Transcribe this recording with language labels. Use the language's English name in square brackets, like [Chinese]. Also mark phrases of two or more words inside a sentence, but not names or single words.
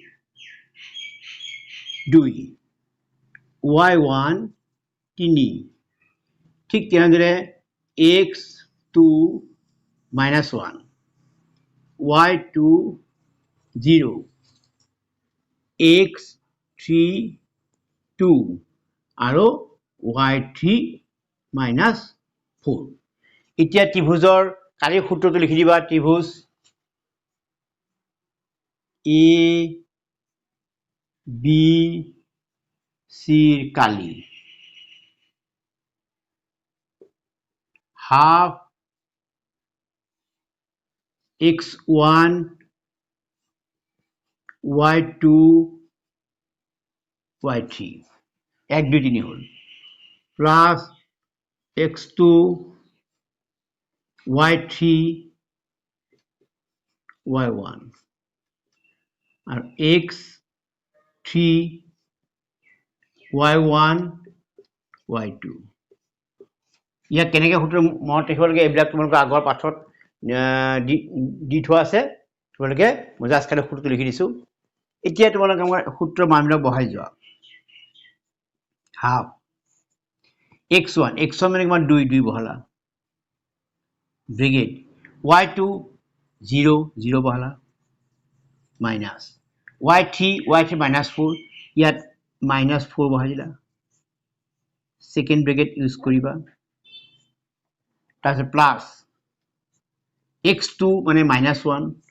[Assamese] 2 y1 3 ঠিক তেনেদৰে x2 -1 y2 0 x3 2 আৰু y3 -4 এতিয়া ত্ৰিভুজৰ কালি সূত্ৰটো লিখি দিবা ত্ৰিভুজ A B C ৰ কালি half x1 y2 y3 1 2 3 হল প্লাস x2 y3 y1 আৰু x3 y1 y2 ইয়াত কেনেকৈ সূত্ৰ মনত ৰাখিব লাগে এইবিলাক তোমালোকৰ আগৰ পাঠত দি থোৱা আছে তোমালোকে মই জাস্ট খালি সূত্ৰটো লিখি দিছো এতিয়া তোমালোকে আমাৰ সূত্ৰৰ মানবিলাক বহাই যোৱা হাফ x1 মানে কিমান 2 বহালা ব্ৰেকেট y2 0 0 বহালা মাইনাস y3 -4 ইয়াত -4 বহাই দিলা সেকেন্ড ব্ৰেকেট ইউজ কৰিবা তাৰপিছত প্লাস x2 মানে -1